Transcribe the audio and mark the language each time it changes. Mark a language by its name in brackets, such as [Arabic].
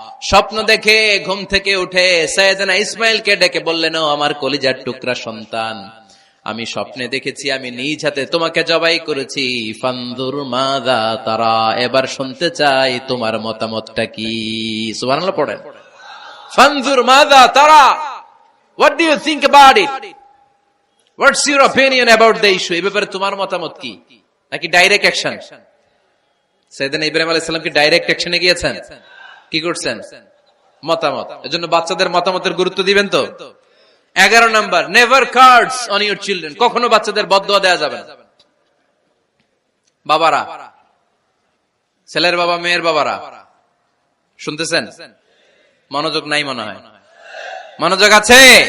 [Bangla] স্বপ্ন দেখে ঘুম থেকে উঠে সাইয়েদনা ইসমাইলকে ডেকে বললেন, ও আমার কলিজার টুকরা সন্তান, আমি স্বপ্নে দেখেছি আমি নিজ হাতে তোমাকে জবাই করেছি। [Arabic] ফানজুর মাযা তারা, [Bangla] এবার শুনতে চাই তোমার মতামতটা কি? সুবহানাল্লাহ পড়েন। [Arabic] ফানজুর মাযা তারা, [English] what do you think about it? What's your opinion about the issue? [Bangla] এই ব্যাপারে তোমার মতামত কি? নাকি ডাইরেক্ট অ্যাকশন? সাইয়েদনা ইব্রাহিম আলাইহিস সালাম কি ডাইরেক্ট অ্যাকশনে গিয়েছেন? কি করছেন? মতামত। এজন্য বাচ্চাদের মতামতের গুরুত্ব দিবেন তো। 11 number, [English] Never curse on your children. [Bangla] কখনো বাচ্চাদের বদদোয়া দেওয়া যাবে না। বাবারা, ছেলের বাবা মেয়ের বাবারা শুনতেছেন? মনোযোগ নাই মনে হয়। মনোযোগ আছে?